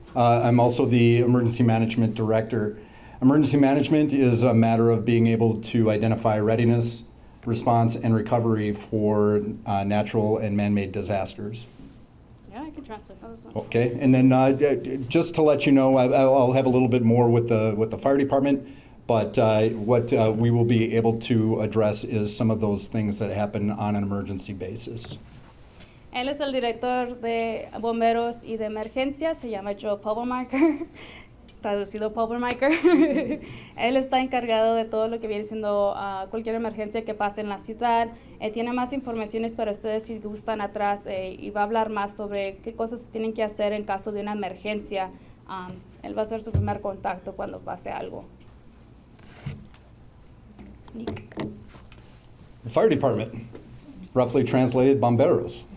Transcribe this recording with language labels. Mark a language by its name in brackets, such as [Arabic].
[English] I'm also the emergency management director. Emergency management is a matter of being able to identify readiness, response, and recovery for natural and man-made disasters. Yeah, I can translate that. Okay, and then just to let you know, I'll have a little bit more with the fire department, but what we will be able to address is some of those things that happen on an emergency basis. [Spanish] Él es el director de bomberos y de emergencia, se llama Joe Pulvermacher, traducido Pulvermacher. Él está encargado de todo lo que viene siendo cualquier emergencia que pase en la ciudad. Tiene más informaciones para ustedes si gustan atrás y va a hablar más sobre qué cosas tienen que hacer en caso de una emergencia. Él va a ser su primer contacto cuando pase algo. [English] Nick. The fire department, roughly translated bomberos.